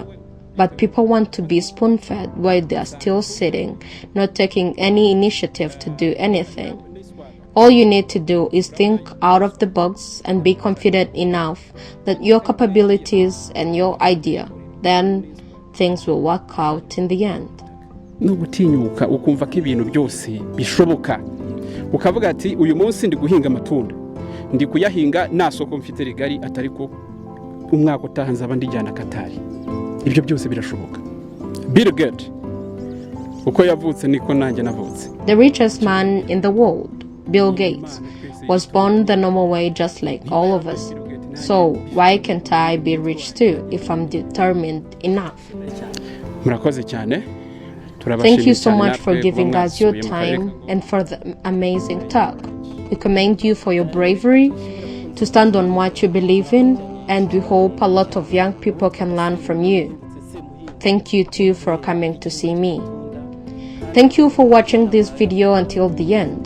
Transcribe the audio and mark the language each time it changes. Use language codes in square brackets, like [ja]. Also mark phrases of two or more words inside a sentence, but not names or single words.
[en] But people want to be spoon-fed while they are still sitting, not taking any initiative to do anything. All you need to do is think out of the box and be confident enough that your capabilities and your idea, then things will work out in the end. [rw] No gutinyuka ukumva ko ibintu byose bishoboka. Ukavuga ati uyu munsi ndi guhinga amatunda. Ndi kuyahinga nta soko mfite rigari atariko umwaka utaha nzaba ndijyana Katari. Ibyo byose birashoboka. Bill Gates uko yavutse niko nanjye navutse. [en] The richest man in the world, Bill Gates, was born the normal way just like all of us. So why can't I be rich too if I'm determined enough? [rw] Murakoze cyane. [en] Thank you so much for giving us your time and for the amazing talk. We commend you for your bravery to stand on what you believe in, and we hope a lot of young people can learn from you. Thank you too for coming to see me. Thank you for watching this video until the end.